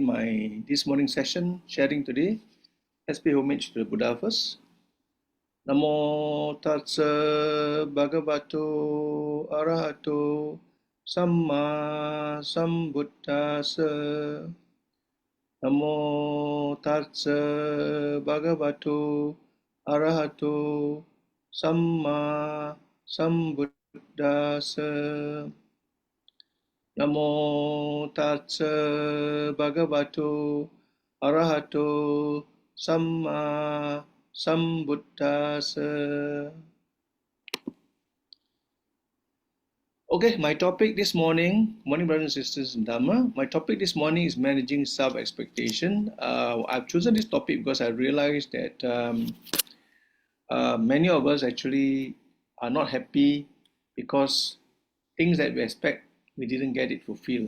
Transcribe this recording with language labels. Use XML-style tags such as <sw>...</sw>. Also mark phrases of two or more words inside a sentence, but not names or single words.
<en>this morning session sharing today, let's pay homage to the Buddha first.</en> <pi>Namo Tassa Bhagavato Arahato Samma Sambuddhassa. Namo Tassa Bhagavato Arahato Samma Sambuddhassa. Namo Tassa Bhagavato Arahato Samma Sambuddhassa.</pi> <en>Okay, my topic this morning, brothers and sisters in Dhamma, my topic this morning is managing self-expectation. I've chosen this topic because I realized that many of us actually are not happy because things that we expect, we didn't get it fulfilled.</en>